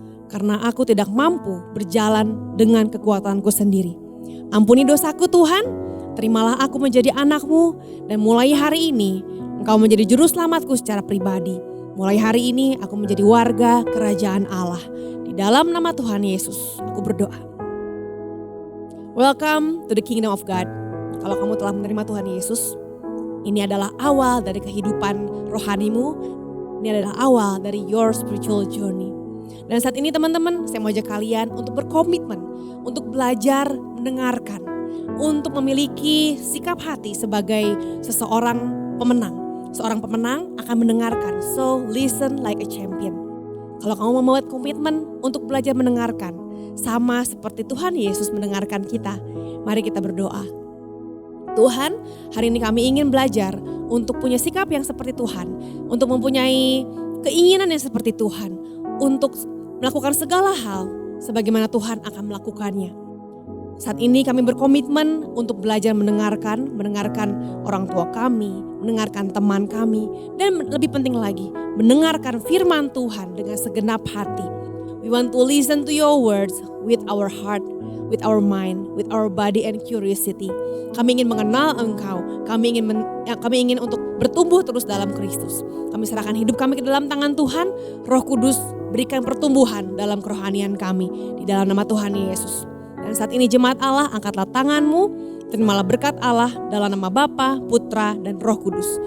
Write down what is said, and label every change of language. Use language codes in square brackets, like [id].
[id] Karena aku tidak mampu berjalan dengan kekuatanku sendiri. Ampuni dosaku Tuhan, terimalah aku menjadi anak-Mu. Dan mulai hari ini, Engkau menjadi juru selamatku secara pribadi. Mulai hari ini aku menjadi warga kerajaan Allah. Di dalam nama Tuhan Yesus aku berdoa. [en] Welcome to the kingdom of God. [id] Kalau kamu telah menerima Tuhan Yesus, ini adalah awal dari kehidupan rohanimu. Ini adalah awal dari [en] your spiritual journey. [id] Dan saat ini teman-teman, saya mau ajak kalian untuk berkomitmen, untuk belajar mendengarkan, untuk memiliki sikap hati sebagai seseorang pemenang. Seorang pemenang akan mendengarkan, [en] so listen like a champion. [id] Kalau kamu membuat komitmen untuk belajar mendengarkan, sama seperti Tuhan Yesus mendengarkan kita, mari kita berdoa. Tuhan, hari ini kami ingin belajar untuk punya sikap yang seperti Tuhan, untuk mempunyai keinginan yang seperti Tuhan, untuk melakukan segala hal sebagaimana Tuhan akan melakukannya. Saat ini kami berkomitmen untuk belajar mendengarkan orang tua kami, mendengarkan teman kami, dan lebih penting lagi, mendengarkan firman Tuhan dengan segenap hati. [en] We want to listen to your words with our heart, with our mind, with our body and curiosity. [id] Kami ingin mengenal Engkau, kami ingin untuk bertumbuh terus dalam Kristus. Kami serahkan hidup kami ke dalam tangan Tuhan. Roh Kudus berikan pertumbuhan dalam kerohanian kami di dalam nama Tuhan Yesus. Dan saat ini jemaat Allah, angkatlah tanganmu, terimalah berkat Allah dalam nama Bapa, Putra, dan Roh Kudus.